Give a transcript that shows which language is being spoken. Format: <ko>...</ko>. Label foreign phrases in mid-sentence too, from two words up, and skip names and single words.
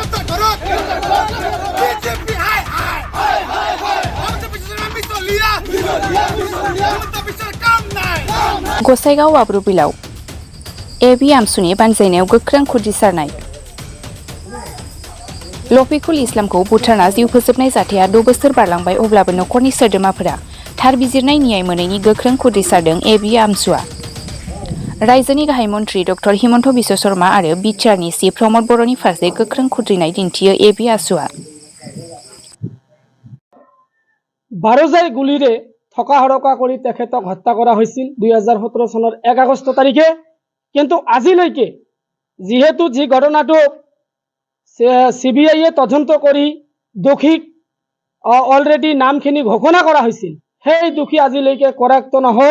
<brx>गसाइगाव आब्रुबिलाव एबि आमसुनि बानजायनायाव गोख्रों खुदिसारनाय लफिकुल इस्लामखौ बुथारना जिउ फोजोबनाय जाथाया 6 बोसोर बारलांबाय अब्लाबो नखरनि सोद्रोमाफोरा थार बिजिरनाय न्याय मोनैनि गोख्रों खुदिसारदों एबि आमसुआ। रायजोनि गाहाय मन्थ्रि डक्टर हिमन्त बिश्व शर्मा आरो बिटिआरनि चिफ प्रमद बर'नि फारसे गोख्रों खुद्रिनाय दिन्थियो एबि आसुआ।</brx> <as>12 গুলিৰে থকা হৰকা কৰি তেখেতক হত্যা কৰা হৈছিল 2017 চনৰ 1 আগষ্ট তাৰিখে। কিন্তু আজিলৈকে যেহেতু যি ঘটনাটো CBI তদন্ত কৰি দোষীক অলৰেডি নামখিনি ঘোষণা কৰা হৈছিল, সেই দোষী আজিলৈকে কৰাক্ত নহল।</as>